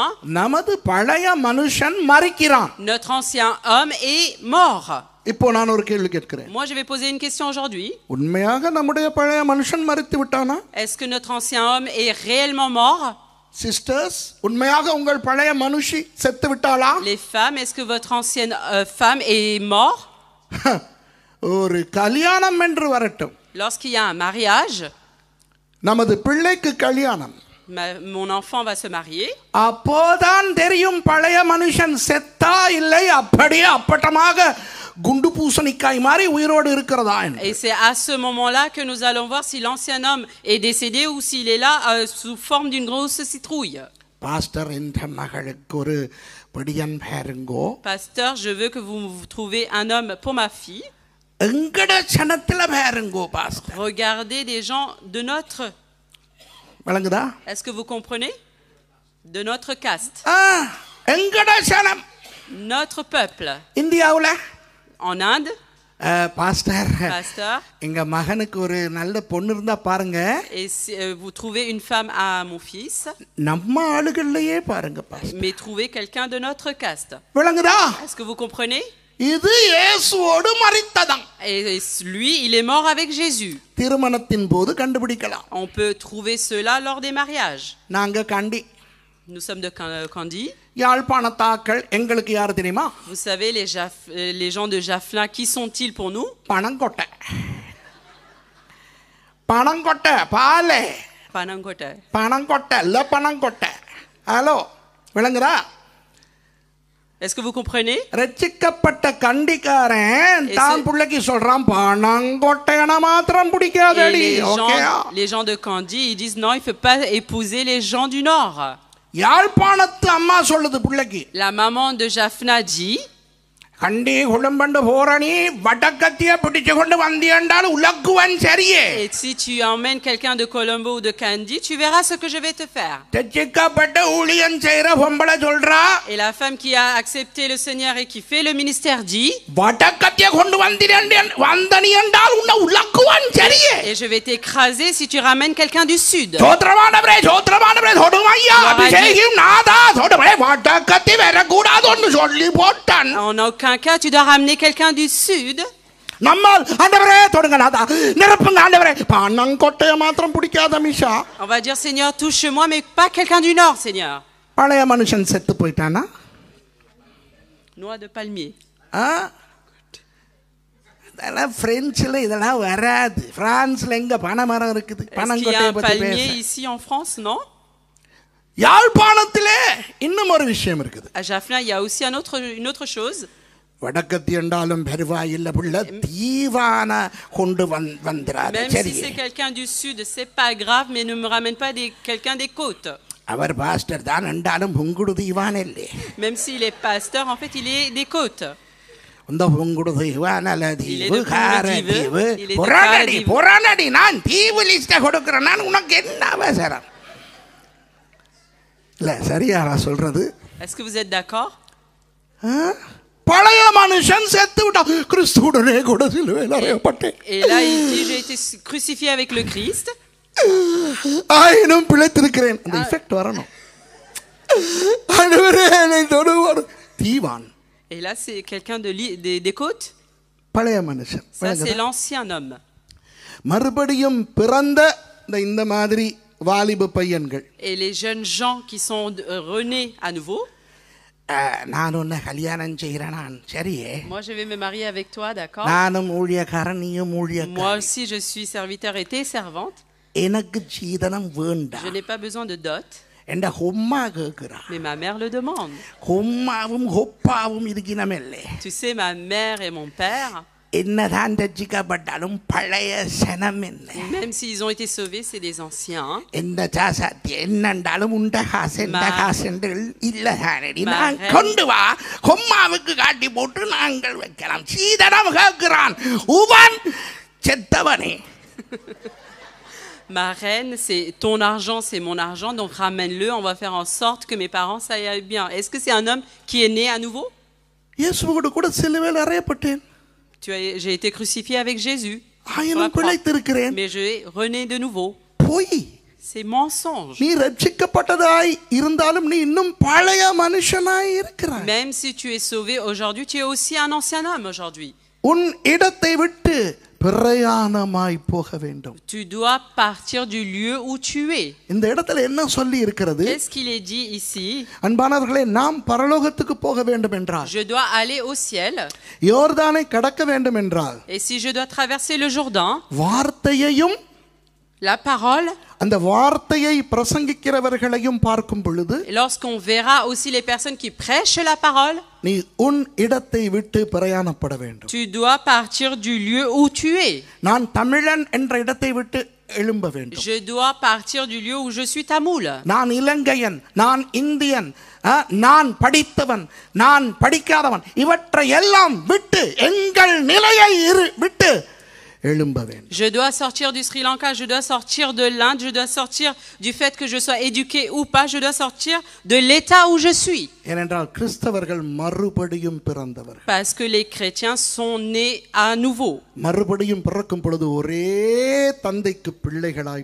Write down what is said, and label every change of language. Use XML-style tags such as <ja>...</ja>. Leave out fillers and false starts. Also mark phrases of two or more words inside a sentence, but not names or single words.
<ta>நமது பழைய மனுஷன் மரிக்கிறான்.</ta> <fr>notre ancien homme est mort.</fr> <ta>இப்போ நான் ஒரு கேள்வி கேட்கிறேன்.</ta> <fr>Moi, je vais poser une question aujourd'hui.</fr> <ta>உண்மையாக நம்முடைய பழைய மனுஷன் மரித்து விட்டானா?</ta> <fr>Est-ce que notre ancien homme est réellement mort?</fr> <ta>சிஸ்டர்ஸ், உண்மையாக உங்கள் பழைய மனுஷி செத்து விட்டாளா?</ta> <fr>Les femmes, est-ce que votre ancienne femme est morte?</fr> <ta>ஒரு கல்யாணம் என்று வரட்டும்,</ta> <fr>Lorsqu'il y a un mariage,</fr> <ta>நமது பிள்ளைக்கு கல்யாணம்,</ta> <fr>mon enfant va se marier.</fr> <ta>அப்போதான் தெரியும் பழைய மனுஷன் செத்தா இல்லை அப்படியே அப்பட்டமாக குண்டு பூசணிக்காய் மாதிரி உயிரோடு இருக்கிறதா என்று.</ta> <fr>Et c'est à ce moment-là que nous allons voir si l'ancien homme est décédé ou s'il est là sous forme d'une grosse citrouille.</fr> <ta>பாஸ்டர், இந்த மகளுக்கு ஒரு படியன் பாருங்கோ.</ta> <fr>Pasteur, je veux que vous trouviez un homme pour ma fille.</fr> <ta>எங்கட சனத்துல பாருங்கோ பாஸ்டர்.</ta> <fr>Regardez des gens de notre...</fr> <ta>விளங்குதா?</ta> <fr>Est-ce que vous comprenez? De notre caste.</fr> <ta>எங்கட சனம்,</ta> <fr>Notre peuple.</fr> <ta>இந்தியாவுல</ta> <fr>En Inde,</fr> <ta>பாஸ்டர்,</ta> <fr>pasteur,</fr> <ta>எங்க மகனுக்கு ஒரு நல்ல பொண்ணு இருந்தா பாருங்க.</ta> <fr>et si, vous trouvez une femme à mon fils,</fr> <ta>நம்ம ஆளுகள்லயே பாருங்க பாஸ்டர்.</ta> <fr>mais trouvez quelqu'un de notre caste.</fr> <ta>விளங்குதா?</ta> <fr>Est-ce que vous comprenez?</fr> <ta>இது இயேசுவோடு மரித்ததாம்.</ta> <fr>Et lui, il est mort avec Jésus.</fr> <ta>திருமணத்தின் போது கண்டுபிடிக்கலாம்.</ta> <fr>On peut trouver cela lors des mariages.</fr> <ta>நாங்க கண்டி,</ta> <fr>Nous sommes de Kandy.</fr> <ta>யாழ்ப்பாணத்தாக்கள் எங்களுக்கு யாரு தெரியுமா?</ta> <fr>Vous savez, les gens de Jaffna, qui sont-ils pour nous?</fr> <ta>பணங்கொட்டை, பணங்கொட்டை, பாலே</ta> <fr>Panangkota.</fr> <ta>பணங்கொட்டை இல்ல பணங்கொட்டை. ஹலோ, விளங்குதா?</ta> <fr>Est-ce que vous comprenez?</fr> <ta>ரட்சிக்கப்பட்ட கண்டிக்காரன்</ta> <fr>Et</fr> <ta>தான் பிள்ளைக்கு சொல்றான் பணங்கொட்டையன மாத்திரம்</ta> <fr>Et</fr> <ta>பிடிக்காதடி.</ta> <fr>les gens de Kandy, ils disent non, il ne faut pas épouser les gens du Nord.</fr> <ta>யாழ்ப்பாணத்து அம்மா சொல்லுது பிள்ளைக்கு,</ta> <fr>La maman de Jaffna dit,</fr> <ta>கண்டி குளம்பண்டு போறனி வடக்கத்திய பிடிச்சு கொண்டு வந்தியண்டால் உலக்குவன் சரியே.</ta> <fr>et si tu emmènes quelqu'un de Colombo ou de Kandy, tu verras ce que je vais te faire.</fr> <ta>ரட்சிக்கப்பட்ட ஊழியம் செய்யற பொம்பளை சொல்றா,</ta> <fr>Et la femme qui a accepté le Seigneur et qui fait le ministère dit,</fr> <ta>வடக்கத்திய கொண்டு வந்தனி என்றால் உன்னை உலக்குவன் சரியே.</ta> <fr>et je vais t'écraser si tu ramènes quelqu'un du Sud.</fr> <ta>சோத்ரமானவரே சோத்ரமானவரே தொடுமையா அபிஷேகம் நாதா தொடுமே வடக்கத்தி வரக்கூடாதுன்னு சொல்லி போட்டான்.</ta> <fr>En aucun cas, tu dois ramener quelqu'un du Sud.</fr> <ta>நம்மால் ஆண்டவரே தொடுங்க நாதா நிரப்புங்க ஆண்டவரே பணங்கொட்டைய மாத்திரம் பிடிக்காத மிஷா.</ta> <fr>On va dire, Seigneur, touche-moi, mais pas quelqu'un du Nord, Seigneur.</fr> <ta>பழைய மனுஷன் செத்து போயிட்டானா?</ta> <fr>Noix de palmier.</fr> <ta>இதெல்லாம் பிரெஞ்சில் இதெல்லாம் வராது. பிரான்ஸ்ல எங்க பனைமரம் இருக்குது?</ta> <fr>Est-ce qu'il y a</fr> <ta>பனங்கொட்டையை</ta> <fr>un</fr> <ta>பத்தி</ta> <fr>palmier</fr> <ta>பேச.</ta> <fr>ici en France? Non.</fr> <ta>யாழ்ப்பாணத்திலே இன்னும் ஒரு விஷயம் இருக்குது.</ta> <fr>À Jaffna, il y a aussi une autre chose.</fr> <ta>வடக்கத்தி என்றாலும் பெருவாயில்ல புள்ள தீவான கொண்டு வந்திராது.</ta> <fr>Même si c'est quelqu'un du sud, c'est pas grave, mais ne me ramène pas quelqu'un des côtes.</fr> <ta>அவர் பாஸ்டர் தான் என்றாலும் புங்குடு தீவான இல்லை.</ta> <fr>Même s'il est pasteur, en fait, il est des côtes.</fr> <ta>இந்த புங்குடு தீவான தீவு கார தீவு</ta> <fr>Il est de</fr> <ta>புறானடி</ta> <fr>Paradis.</fr> <ta>புறானடி நான் தீவு லிஸ்ட கொடுக்கிறேன். நான் உனக்கு என்ன அவசரம்? இல்ல சரியா நான் சொல்றது?</ta> <fr>Est-ce que vous êtes d'accord?</fr> <ta>பழைய மனுஷன் செத்து விட்டான், கிறிஸ்துவுடனே கூட சிலுவையில் அறையப்பட்டேன்.</ta> <fr>Et là, il dit, j'ai été crucifié avec le Christ.</fr> <ta>ஆயினும் பிழைத்திருக்கிறேன். அந்த எஃபெக்ட் வரணும். ஆண்டவரே என்னை தொடுவார். தீவான்.</ta> <fr>Et là, c'est quelqu'un des côtes.</fr> <ta>பழைய மனுஷன்.</ta> <fr>Ça, c'est l'ancien homme.</fr> <ta>மறுபடியும் பிறந்த இந்த மாதிரி வாலிப பையன்கள்.</ta> <fr>Et les jeunes gens qui sont renés à nouveau.</fr> <ta>நான் உன்னை கல்யாணம் செய்கிறேன். நான் சரியே.</ta> <fr>Moi, je vais me marier avec toi, d'accord?</fr> <ta>நானும் ஊழியக்காரன், நீயும்</ta> <fr>Moi</fr> <ta>ஊழியக்காரன்.</ta> <fr>aussi, je suis serviteur et t'es servante.</fr> <ta>எனக்கு சீதனம் வேண்டாம்.</ta> <fr>Je n'ai pas besoin de dot.</fr> <ta>என்ற ஹொம்மா கேட்கிறா.</ta> <fr>Mais ma mère le demande.</fr> <ta>ஹொம்மாவும் ஹொப்பாவும் இருக்கணுமில்லை.</ta> <fr>Tu sais, ma mère et mon père,</fr> <ta>என்னதான் ரட்சிக்கப்பட்டாலும் பழைய சனம் என்ன?</ta> <fr>même s'ils ont été sauvés, c'est des anciens.</fr> <ta>எந்த சாசாத்தி என்னண்டாலும் உண்ட காசு எந்த காசு என்று இல்லதானடி.</ta> <fr>Ma</fr> <ta>நான்</ta> <fr>reine.</fr> <ta>கொண்டு வா, ஹொம்மாவுக்கு காட்டி போட்டு நாங்கள் வைக்கலாம். சீதனம் கேட்கிறான். உவன் செத்தவனே.</ta> <fr>Ma reine, c'est ton argent, c'est mon argent, donc ramène-le, on va faire en sorte que mes parents ça aille bien. Est-ce que c'est un homme qui est né à nouveau?</fr> <ta>இயேசுவோடு கூட சிலுவையில் அறையப்பட்டேன்.</ta> <fr>J'ai été crucifié avec Jésus.</fr> <ta>ஆயினும் பிழைத்திருக்கிறேன்.</ta> <fr>Mais je vais rené de nouveau.</fr> <ta>பொய்.</ta> <fr>C'est mensonge.</fr> <ta>நீ ரட்சிக்கப்பட்டதாய் இருந்தாலும் நீ இன்னும் பழைய மனுஷனாய் இருக்கிறாய்.</ta> <fr>Même si tu es sauvé aujourd'hui, tu es aussi un ancien homme aujourd'hui.</fr> <ta>உன் இடத்தை விட்டு பிரயாணமாய் போக வேண்டும்.</ta> <fr>Tu dois partir du lieu où tu es.</fr> <ta>இந்த இடத்துல என்ன சொல்லி இருக்கிறது?</ta> <fr>Qu'est-ce qu'il est dit ici?</fr> <ta>அன்பானவர்களே, நாம் பரலோகத்துக்கு போக வேண்டும் என்றால்,</ta> <fr>Je dois aller au ciel.</fr> <ta>யோர்தானை கடக்க வேண்டும் என்றால்,</ta> <fr>Et si je dois traverser le Jourdain,</fr> <ta>வார்த்தையையும்</ta> <fr>la parole,</fr> <ta>அந்த வார்த்தையை பிரசங்கிக்கிறவர்களையும் பார்க்கும் பொழுது,</ta> <fr>et lorsqu'on verra aussi les personnes qui prêchent la parole,</fr> <ta>நீ உன் இடத்தை விட்டு பிரயாணப்பட வேண்டும்.</ta> <fr>tu dois partir du lieu où tu es.</fr> <ta>நான் தமிழன் என்ற இடத்தை விட்டு எழும்ப வேண்டும்.</ta> <fr>Je dois partir du lieu où je suis tamoul.</fr> <ta>நான் இலங்கையன், நான் இந்தியன், நான் படித்தவன், நான் படிக்காதவன், இவற்றை எல்லாம் விட்டு எங்கள் நிலையை விட்டு எழும்ப வேண்டும்.</ta> <fr>Je dois sortir du Sri Lanka, je dois sortir de l'Inde, je dois sortir du fait que je sois éduqué ou pas, je dois sortir de l'état où je suis.</fr> <ta>ஏனென்றால் கிறிஸ்தவர்கள் மறுபடியும் பிறந்தவர்கள்.</ta> <fr>Parce que les chrétiens sont nés à nouveau.</fr> <ta>மறுபடியும் பிறக்கும் பொழுது ஒரே தந்தைக்கு பிள்ளைகளாய்</ta>